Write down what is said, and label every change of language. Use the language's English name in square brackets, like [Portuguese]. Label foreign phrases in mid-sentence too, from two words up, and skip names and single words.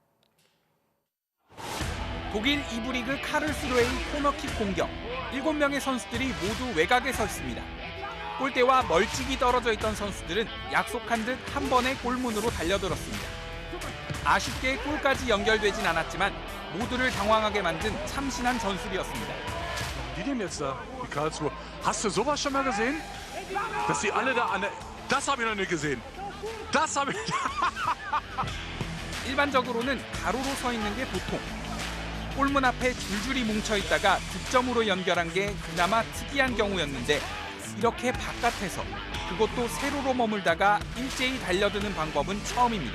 [Korean] 독일 2부 리그 카를스루헤의 코너킥 공격. 7명의 선수들이 모두 외곽에 서 있습니다. 골대와 멀찍이 떨어져 있던 선수들은 약속한 듯 한 번의 골문으로 달려들었습니다. 아쉽게 골까지 연결되진 않았지만 모두를 당황하게 만든 참신한 전술이었습니다. [German] Die denn jetzt da, die Karlsruhe? Hast du sowas schon mal gesehen? Dass die alle da an das habe ich noch nicht gesehen. Das habe ich. [Korean] 일반적으로는 가로로 서 있는 게 보통. 골문 앞에 줄줄이 뭉쳐 있다가 득점으로 연결한 게 그나마 특이한 경우였는데 이렇게 바깥에서 그것도 세로로 머물다가 일제히 달려드는 방법은 처음입니다.